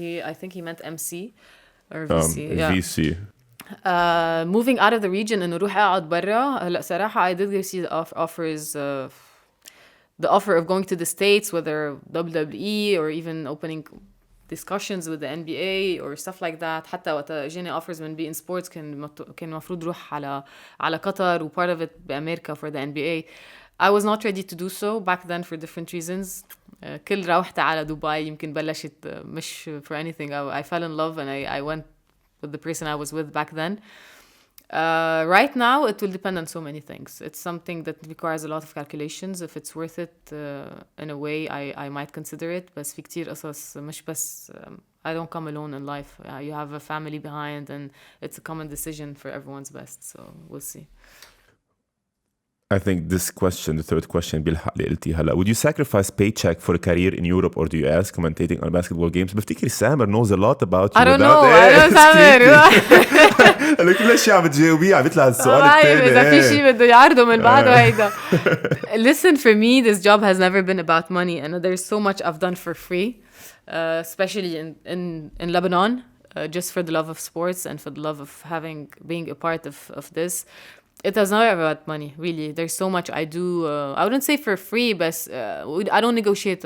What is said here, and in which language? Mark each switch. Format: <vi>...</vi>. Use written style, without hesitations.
<en>I think he meant MC or VC. VC. Moving out of the region</en> <ar>إنه روح أقعد برا. هلا صراحة</ar> <en>I did receive offers. The offer of going to the States, whether WWE or even opening discussions with the NBA or stuff like that.</en> <ar>حتى وقت جاني offers من beIN Sports كان مفروض روح على قطر و part of it بأمريكا</ar> <en>for the NBA. I was not ready to do so back then for different reasons.</en> <ar>كل روحت على دبي يمكن بلشت مش</ar> <en>for anything. I fell in love and I went with the person I was with back then. Right now, it will depend on so many things. It's something that requires a lot of calculations. If it's worth it, in a way, I might consider it. But</en> <ar>في كتير قصص مش بس</ar> <en>I don't come alone in life. You have a family behind, and it's a common decision for everyone's best. So we'll see. I think this question, the third question,</en> <ar>بيلحق اللي قلتي هلا.</ar> <en>Would you sacrifice paycheck for a career in Europe or the US commentating on basketball games? بفتكر سامر knows a lot about you. I don't know. I don't سامر.</en> <ar>هلا كل شيء عم بتجاوبيه عم بيطلع السؤال الثاني. إذا في شيء بده يعرضه من بعده هيدا.</ar> <en>Listen, for me, this job has never been about money, and there's so much I've done for free, especially in Lebanon, just for the love of sports and for the love of being a part of this. It has never about money, really. There's so much I do. I wouldn't say for free, but I don't negotiate.</en>